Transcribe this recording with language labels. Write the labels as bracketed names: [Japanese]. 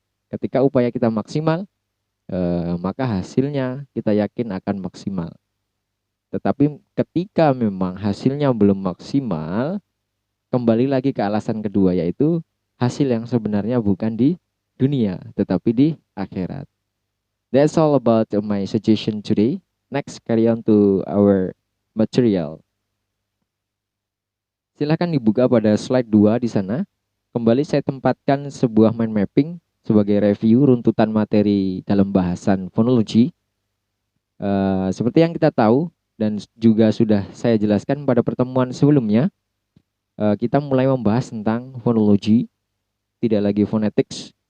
[Indonesian] Ketika upaya kita maksimal, maka hasilnya kita yakin akan maksimal. Tetapi ketika memang hasilnya belum maksimal, kembali lagi ke alasan kedua, yaitu hasil yang sebenarnya bukan di dunia, tetapi di akhirat. [English] That's all about my suggestion today. Next, carry on to our material. [Indonesian] Silahkan dibuka pada slide 2 di sana. Kembali saya tempatkan sebuah mind mapping sebagai review runtutan materi dalam bahasan fonologi. Seperti yang kita tahu dan juga sudah saya jelaskan pada pertemuan sebelumnya, kita mulai membahas tentang fonologi, tidak lagi phonetics.